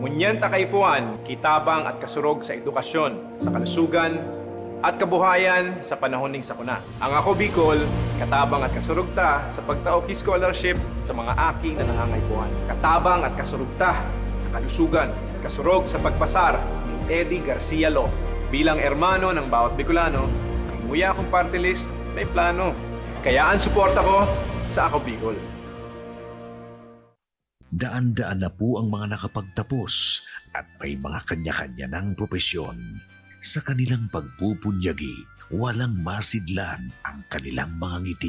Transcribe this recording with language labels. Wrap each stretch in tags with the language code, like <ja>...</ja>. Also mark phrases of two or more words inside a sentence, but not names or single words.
<bik>Ngunyan takaypuan, kitabang at kasurog sa edukasyon, sa kalusugan, at kabuhayan sa panahon ning sakuna. Ang Ako Bicol, katabang at kasurog ta sa pagtao ki scholarship sa mga aki na nangangaypuan. Katabang at kasurog ta sa kalusugan, kasurog sa pagpasar ni Teddy Garcia Lo. Bilang ermano ng bawat Bicolano, ang muya kong</bik> <en>party list</en> <bik>may plano.</bik> <tl>Kaya ang suporta ko sa Ako Bicol. Daan-daan na po ang mga nakapagtapos at may mga kanya-kanya ng propesyon. Sa kanilang pagpupunyagi, walang masidlan ang kanilang mga ngiti.</tl>